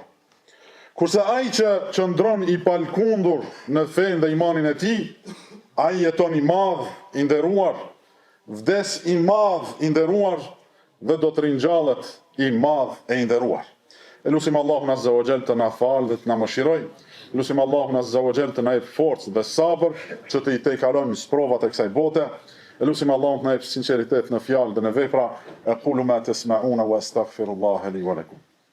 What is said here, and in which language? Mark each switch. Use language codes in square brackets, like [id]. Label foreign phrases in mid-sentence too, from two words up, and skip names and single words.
[sq] Kurse ai që qëndron i palkundur në fenë dhe imanin e tij, ai jeton i madh, i nderuar, vdes i madh, i nderuar, dhe do të ringjallet i madh e i nderuar. Lusim Allahun [ar] عز وجل [sq] të na falë dhe të na mëshiroj. Lusim Allahun [ar] عز وجل [sq] të na jep forcë dhe sabër që të i tejkalojmë sprovat e kësaj bote. Lusim Allahun të na jep sinqeritet në fjalë dhe në vepra. [ar] أقول ما تسمعون وأستغفر الله لي ولكم.